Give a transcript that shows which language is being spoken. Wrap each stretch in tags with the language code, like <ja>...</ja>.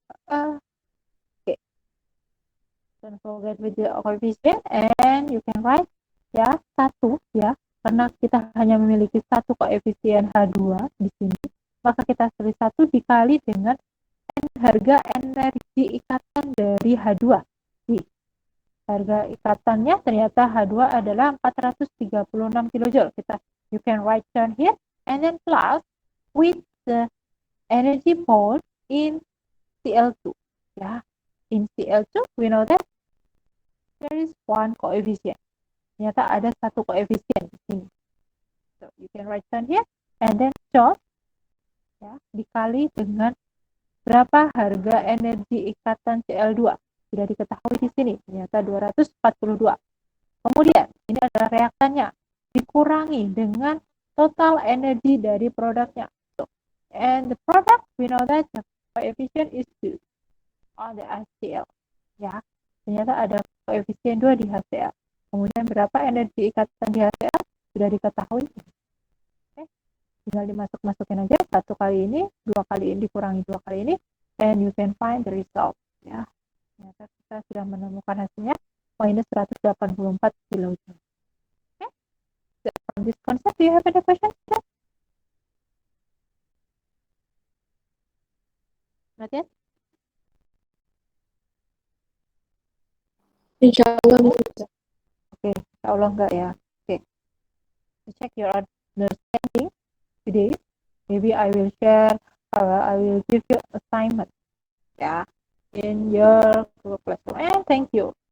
<en>Okay. Don't forget with the coefficient, and you can write</en> <id>ya 1 ya, karena kita hanya memiliki 1 koefisien H2 di sini, maka kita tulis 1 dikali dengan harga energi ikatan dari H2. Harga ikatannya ternyata H2 adalah 436 kJ.</id> <en>You can write down here, and then plus with the energy pole in Cl2. Ya, in Cl2 we know that there is one coefficient.</en> <id>Ternyata ada 1 koefisien di sini.</id> <en>So you can write down here, and then dot</en> <id>ya, dikali dengan berapa harga energi ikatan Cl2. Sudah diketahui di sini, ternyata 242. Kemudian, ini adalah reaktannya. Dikurangi dengan total energi dari produknya.</id> <en>So, and the product, we know that the coefficient is 2 on the HCl.</en> <id>Ya, ternyata ada koefisien 2 di HCl. Kemudian, berapa energi ikatan di HCl? Sudah diketahui. Oke, tinggal dimasuk-masukin aja. 1 kali ini, 2 kali ini, dikurangi 2 kali ini,</id> <en>and you can find the result.</en> <id>Ya, ternyata kita sudah menemukan hasilnya minus 184 kJ.</id> <en>Okay. So from this concept, do you have any questions? Not yet?</en> <id>Insya Allah bisa. Oke, insya Allah enggak ya.</id> <en>Oke, to check your understanding today, maybe I will share, I will give you assignment, ya, in your group classroom. And thank you.</en>